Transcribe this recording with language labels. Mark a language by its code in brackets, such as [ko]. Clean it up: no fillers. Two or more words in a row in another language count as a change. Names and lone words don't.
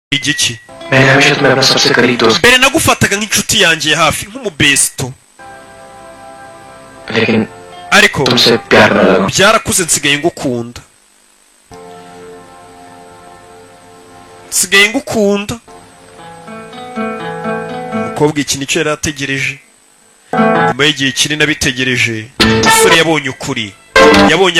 [rw] igiki [hi] मैंने हमेशा तुम्हें अपना सबसे करीब दोस्त [rw] mbere nagufataga nk'inshuti yanjye ya hafi nk'umubesto लेकिन ariko [hi] तुमसे प्यार न लगा [rw] byarakuze nsigaye ngukunda umukobwa iki nicyo yari ategereje nyuma y'igihe kinini abitegereje umusore yabonye ukuri yabonye